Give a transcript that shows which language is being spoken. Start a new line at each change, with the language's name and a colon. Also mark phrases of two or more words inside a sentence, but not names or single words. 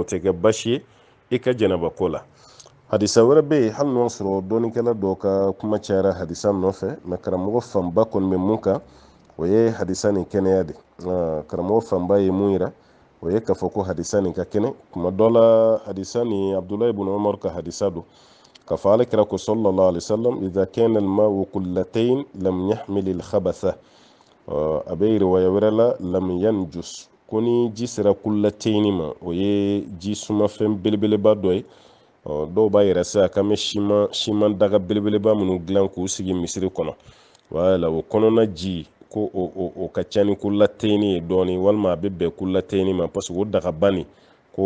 Bambara: tɛ kɛ baasi ye i ka janaba ko la hadisa wɛrɛ bɛ yen hali n'o sɔrɔ dɔnnikɛla dɔw ka kuma cayara hadisa nɔfɛ mais karamɔgɔ fanba kɔni bɛ mun kan o ye hadisa nin kɛnɛya de karamɔgɔ fanba ye mun yira o ye k'a fɔ ko hadisa nin ka kɛnɛ kuma dɔ la hadisa nin abdulayi ibn umar ka hadisa don k'a fɔ ale kira ko
Arabic: صلى الله عليه وسلم إذا كان الماء قلتين لم يحمل الخبث
Bambara: a bɛ riwaya wɛrɛ la
Arabic: لم ينجس
Bambara: ko ni ji sera qullatayn ma o ye ji sumafɛn belebeleba dɔ ye dɔw b'a yɛrɛ sisan k'an bɛ siman daga belebeleba minnu dilan k'u sigi misiri kɔnɔ wala o kɔnɔna ji ko o ka ca ni kulateyini ye dɔɔni walima a bɛ bɛn kulateyini ma
French: parce que
Bambara: o dagaba nin ko